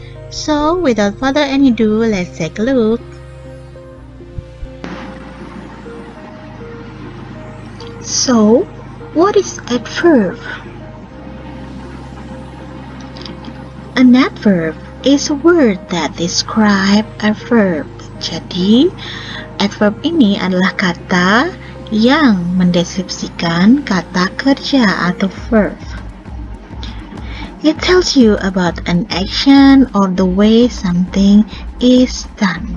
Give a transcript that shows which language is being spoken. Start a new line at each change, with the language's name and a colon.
English: So, without further ado, let's take a look. So, what is adverb? An adverb is a word that describe a verb.
Indonesian: Jadi, adverb ini adalah kata yang mendeskripsikan kata kerja atau verb.
English: It tells you about an action or the way something is done.